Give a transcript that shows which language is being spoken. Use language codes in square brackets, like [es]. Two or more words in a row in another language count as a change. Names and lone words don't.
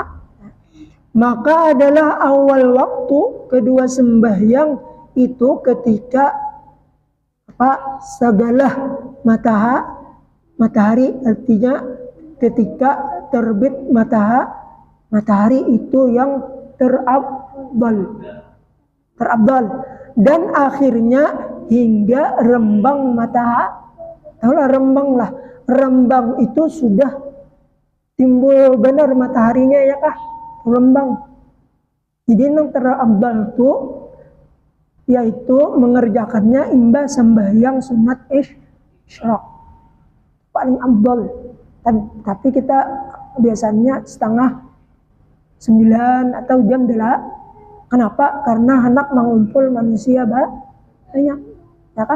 [bjn] Maka adalah awal waktu kedua sembahyang itu ketika segala matahari, artinya ketika terbit matahari itu yang terabdal dan akhirnya hingga rembang matahari. Tahulah rembang itu sudah timbul benar mataharinya ya kah? Rembang. Jadi yang terabdal itu yaitu mengerjakannya imba sembahyang sunat isyraq paling abdal. Tapi kita biasanya 8:30 atau jam 8. Kenapa? Karena hendak mengumpul manusia banyak, ya kah?